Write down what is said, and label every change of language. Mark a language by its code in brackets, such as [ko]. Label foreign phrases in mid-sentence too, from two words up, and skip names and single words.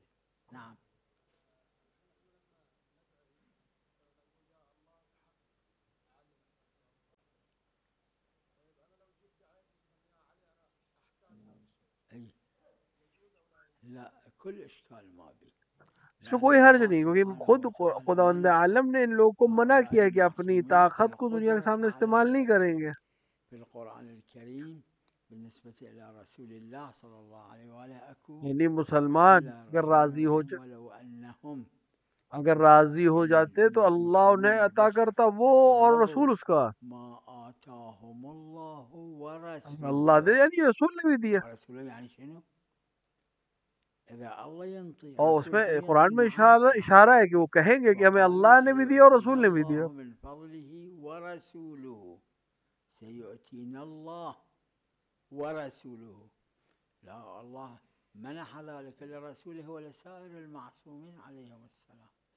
[ar] نعم ای لا کل اشکال ما بھی. [ur] اس میں کوئی حرج نہیں، کیونکہ خود خداوند عالم نے ان لوگوں کو منع کیا ہے کہ اپنی طاقت کو دنیا کے سامنے استعمال نہیں کریں گے. [ar] في القرآن الكريم بالنسبة إلى رسول الله صلى الله عليه وآله أكو [ur] یعنی مسلمان اگر راضی ہو جاتے تو اللہ انہیں عطا کرتا وہ اور رسول اس کا. [ar] ما آتاهم الله ورسوله. [ur] اللہ دے یعنی رسول نے بھی دیا. [ar] ورسوله يعني شنو؟ اذا الله ينطي [ur] اور اس میں [ar] رسولكم [ur] قرآن میں [ar] نعم. [ur] اشارہ ہے کہ وہ کہیں گے کہ ہمیں اللہ نے بھی دیا اور رسول نے بھی دیا. الله من فضله ورسوله سيؤتينا الله ورسوله. لا الله منح ذلك لرسوله ولسائر المعصومين عليهم السلام.